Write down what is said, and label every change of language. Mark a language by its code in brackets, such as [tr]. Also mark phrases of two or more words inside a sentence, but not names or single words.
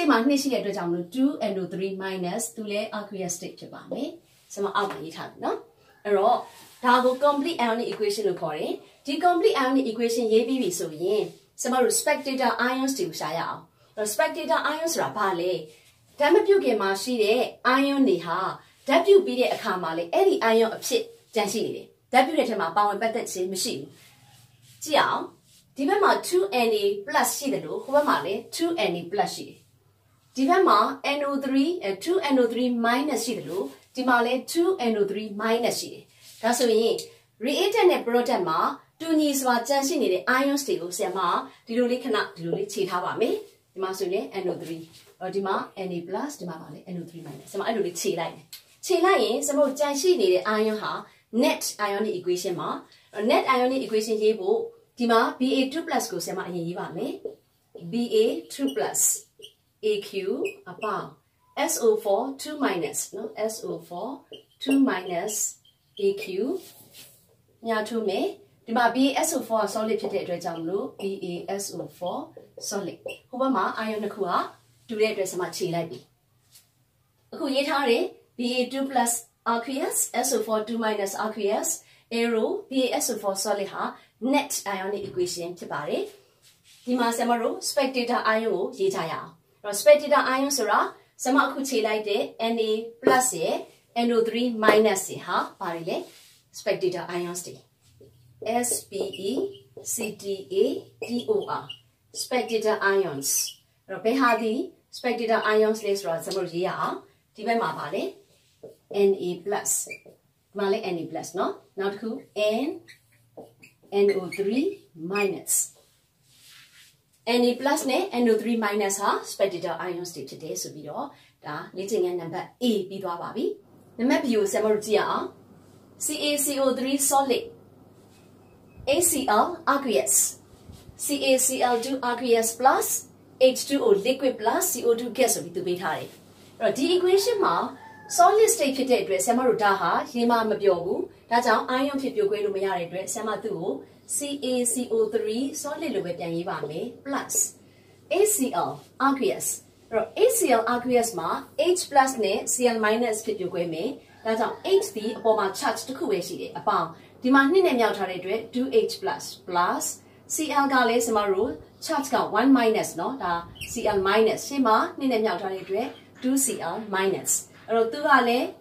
[my] မှာနှစ်ရှိတဲ့အတွက်ကြောင့်မလို့ 2NO3 minus သူလည်း [en] aqueous state [my] ဖြစ်ပါမယ်။ဆိုတော့အောက်မှာရေးထားပြီနော်။အဲ့တော့ဒါကို [en] complete ionic equation [my] လို့ခေါ်တယ်။ဒီ [en] complete ionic equation [my] ရေးပြီးပြီဆိုရင်ကျမတို့ [en] spectator ions [my] တွေကိုရှာရ အောင်။အဲ့တော့ [en] spectator ions [my] ဆိုတာဘာလဲ။ဓာတ်မပြုတ်ခင်မှာရှိတဲ့ ion တွေဟာဓာတ်ပြုတ်ပြီးတဲ့အခါမှာလေအဲ့ဒီ ion အဖြစ်ကျန်ရှိနေတယ်။ဓာတ်ပြုတ်တဲ့ထဲမှာပါဝင်ပတ် သက်ခြင်းမရှိဘူး။ကြည့်အောင်ဒီဘက်မှာ 2Na plus ရှိတယ်လို့ဟိုဘက်မှာလည်း 2Na plus ရှိတယ်ဒီဘက်မှာ NO3 2NO3 minus ရှိတယ် လို့ဒီမှာလည်း 2NO3 minus ရှိတယ်ဒါဆိုရင် reactant နဲ့ product မှာတူညီစွာကျန်ရှိနေတဲ့ ions တွေကိုဆရာမဒီလိုလေးခဏဒီလိုလေးခြေထားပါမယ်ဒီမှာဆိုရင် NO3 ဒီမှာ Na plus ဒီမှာပါလေ NO3 minus ဆရာမအဲ့လိုလေးခြေလိုက်တယ်ခြေလိုက်ရင်ဆရာမတို့ကျန်ရှိနေတဲ့ ion ဟာ [en] net ionic equation [my] မှာ [en] net ionic equation [my] ရေးဖို့ဒီမှာ Ba2+ ကိုဆရာမအရင်ရေးပါမယ် [en] Ba2+ AQ upon SO4 2- [my] နော် SO4 2- AQ ညာထိုးမယ်ဒီမှာ BaSO4 က solid ဖြစ်တဲ့အတွက်ကြောင့်မလို့ BaSO4 solid ဟိုဘက်မှာ ion တစ်ခုကတူတဲ့အတွက်ဆရာမခြေလိုက်ပြီအခုရေးထားတယ် [en] Ba2+ aqueous SO4 2- aqueous arrow BaSO4 solid [my] ဟာ [en] net ionic equation [my] ဖြစ်ပါတယ်ဒီမှာဆရာမတို့ [en] spectator ion [my] ကိုရေးထားရအောင်အဲ့တော့ [en] spectator ion [my] ဆိုတာဆရာမအခုခြေလိုက်တဲ့ Na plus ရဲ့ NO3 minus ရဲ့ဟာပါတယ်လေ [en] spectator ions [my] တွေ [en] SPECTATOR spectator ions [my] အဲ့တော့ဘယ်ဟာဒီ [en] spectator ions [my] လဲဆိုတာဆရာမတို့ရေးရအောင်ဒီဘက်မှာပါလေ Na plus ဒီမှာလေ Na plus เนาะနောက်တစ်ခု NO3 minus Na plus နဲ့ NO3 minus ဟာ [en] spectator ions [my] တွေဖြစ်တယ်ဆိုပြီးတော့ဒါလေ့ကျင့်ခန်းနံပါတ် A ပြီးသွားပါပြီနံပါတ် B ကိုဆရာမတို့ကြည့်ရအောင် [en] CaCO3 solid HCl aqueous CaCl2 aqueous plus H2O liquid plus CO2 gas [my] ဆိုပြီးသူပေးထားတယ်အဲ့တော့ဒီ equation မှာ [en] solid state [my] ဖြစ်တဲ့အတွက်ဆရာမတို့ဒါဟာရေမ မပြောဘူးဒါကြောင့် ion ဖြစ်ပြိုကွဲလို့မရတဲ့အတွက်ဆရာမသူ့ကို [en] CaCO3 solid [my] လို့ပဲပြန်ရေးပါမယ် [en] plus HCl aqueous [my] အဲ့တော့ [en] HCl aqueous [my] မှာ H plus နဲ့ Cl minus ဖြစ်ပြိုကွဲမယ်ဒါကြောင့် H ဒီအပေါ်မှာ charge တစ်ခုပဲရှိတယ်အပေါင်းဒီမှာ2နဲ့မြောက်ထားတဲ့အတွက် 2H plus plus Cl ကလည်းဆရာမတို့ charge က1 minus เนาะဒါ Cl minus ရှင်းမှာ2နဲ့မြောက်ထားတဲ့အတွက် 2Cl minus အဲ့တော့သူကလည်း